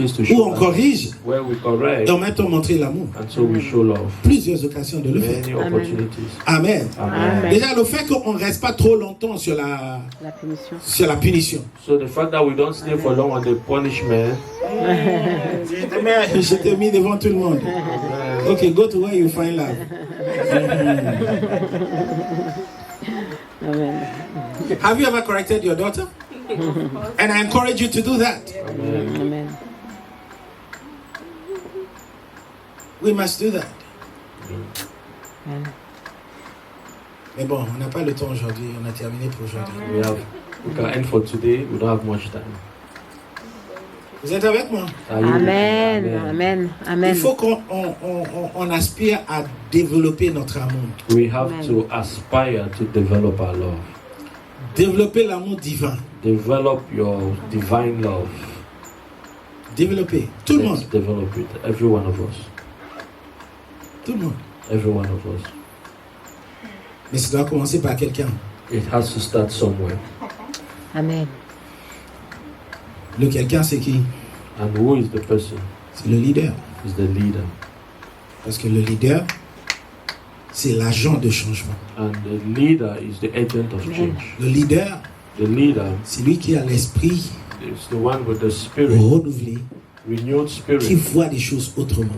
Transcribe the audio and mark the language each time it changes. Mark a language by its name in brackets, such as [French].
[French] Où on corrige et en même temps montrer l'amour. Plusieurs occasions de le faire. Amen. Amen. Déjà le fait qu'on ne reste pas trop longtemps sur la punition. [English] So the fact that we don't stay for long on the punishment. [French] Je t'ai mis devant tout le monde. [English] Okay, go to where you find love. Amen. Have you ever corrected your daughter? And I encourage you to do that. Amen. We must do that. Amen. [French] Mais bon, on n'a pas le temps aujourd'hui. On a terminé pour aujourd'hui. [English] We can end for today. We don't have much time. [French] Vous êtes avec moi? Amen. Amen. Amen. Il faut qu'on aspire à développer notre amour. [English] We have to aspire to develop our love. [French] Développer l'amour divin. [English] Develop your divine love. [French] Développer. Tout le monde. [English] Develop it. Every one of us. [French] Tout le monde. [English] Every one of us. [French] Mais ça doit commencer par quelqu'un. [English] It has to start somewhere. Amen. [French] Le quelqu'un, c'est qui? [English] And who is the person? [French] C'est le leader. [English] Is the leader. [French] Parce que le leader, c'est l'agent de changement. [English] And the leader is the agent of change. [French] Le leader, c'est lui qui a l'esprit renouvelé, [English] renewed spirit, [French] qui voit des choses autrement.